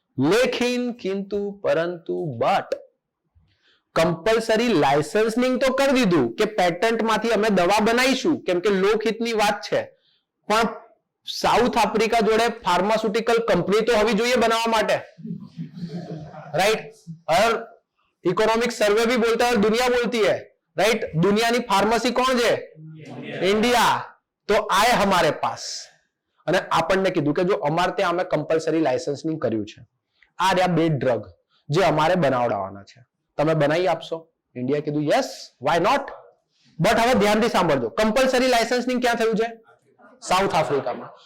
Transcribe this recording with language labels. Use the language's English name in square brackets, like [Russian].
[Gujarati] લેકિન કિંતુ પરંતુ but compulsory licensing તો કરી દીધું કે પેટન્ટમાંથી અમે દવા બનાવીશું કેમ કે લોકહિતની વાત છે, પણ સાઉથ આફ્રિકા જોડે ફાર્માસ્યુટિકલ કંપની તો હોવી જોઈએ બનાવવા માટે. [English] Right? [Hindi] और इकोनॉमिक सर्वे भी बोलता है और दुनिया बोलती है. राइट? दुनिया की फार्मेसी कौन है? इंडिया. तो आए हमारे पास [Gujarati] અને આપણને કીધું કે જો અમારે ત્યાં અમે કમ્પલસરી લાયસન્સિંગ કર્યું છે, આ રહ્યા બે ડ્રગ જે અમારે બનાવડાવવાના છે, તમે બનાવી આપશો? ઇન્ડિયા કીધું યસ, વાય નોટ. બટ હવે ધ્યાનથી સાંભળજો, કમ્પલસરી લાયસન્સિંગ ક્યાં થયું છે? સાઉથ આફ્રિકામાં.